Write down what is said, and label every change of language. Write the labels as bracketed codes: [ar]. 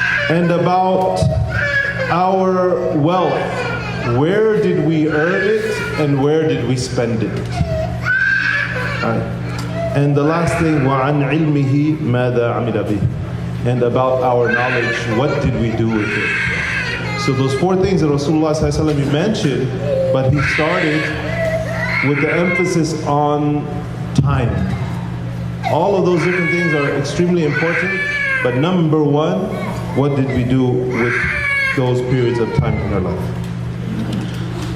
[en] And about our wealth, where did we earn it and where did we spend it? All right. And the last thing, [ar] وَعَنْ عِلْمِهِ مَاذَا عَمِلَ بِهِ. [en] And about our knowledge, what did we do with it? So those 4 things that Rasulullah ﷺ mentioned, but he started with the emphasis on time. All of those different things are extremely important, but number 1, what did we do with those periods of time in our life?